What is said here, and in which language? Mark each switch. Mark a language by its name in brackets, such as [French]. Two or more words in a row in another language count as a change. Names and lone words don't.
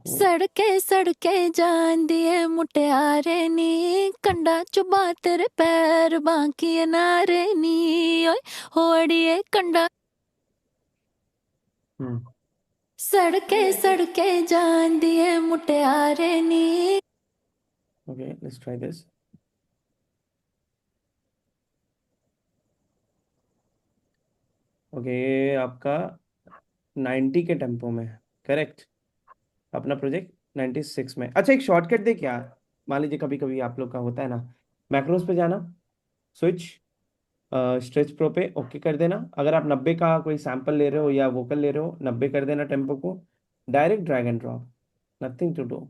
[Punjabi] ਸੜਕੇ ਸੜਕੇ ਜਾਨ ਦਿਏ ਮੁਟਿਆਰੇ ਨੀ, ਕੰਡਾ ਚੁਬਾ ਤੇਰੇ ਪੈਰ ਬਾਕੀ ਨਾਰੇ ਨੀ। ਓਏ ਹੋੜੀਏ ਕੰਡਾ। ਸੜਕੇ ਸੜਕੇ ਜਾਨ ਦਿਏ ਮੁਟਿਆਰੇ ਨੀ। [English] OK, let's try this. ओके, [Hindi] ये आपका 90 के टेम्पो में है, करेक्ट। अपना प्रोजेक्ट 96 में। अच्छा, एक शॉर्टकट दे क्या? मान लीजिए कभी कभी आप लोग का होता है ना, मैक्रोस पे जाना, स्विच, स्ट्रेच प्रो पे ओके कर देना। अगर आप 90 का कोई सैंपल ले रहे हो या वोकल ले रहे हो, 90 कर देना टेम्पो को, [English] direct drag and drop, nothing to do.